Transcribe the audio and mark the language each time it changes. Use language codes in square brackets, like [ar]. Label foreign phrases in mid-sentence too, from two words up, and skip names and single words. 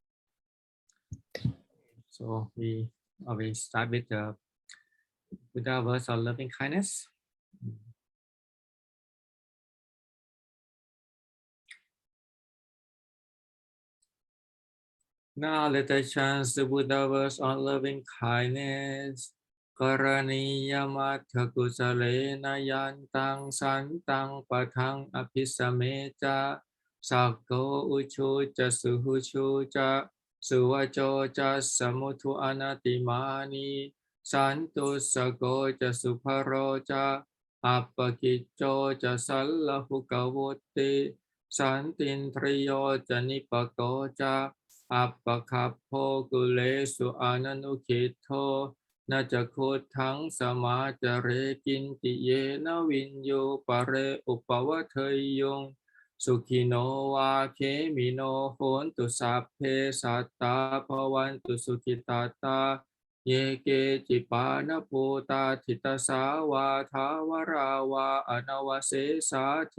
[en] So we always start with the Buddha verse of loving kindness. Now let us chant the Buddha verse on loving kindness. [pi] Karaniya matha kusalena yantang santang patang apisameja sakko uchu cha suhuchu cha suvacho cha samuthu anatimani santu sago cha suparo cha appakicho cha sallahu kavotte santintriyo cha nipako cha appakappo kulesu ananukito นาจะโคทังสมาจเรกินติเยนะวินโยปะเรอุปวะเทยยงสุขิโนวาเคมิโนโหนตุสัพเพสัตตาภวันตุสุขิตาตาเยเกจิปานภูตาทิตสาวาทาวราวาอนวเสสาที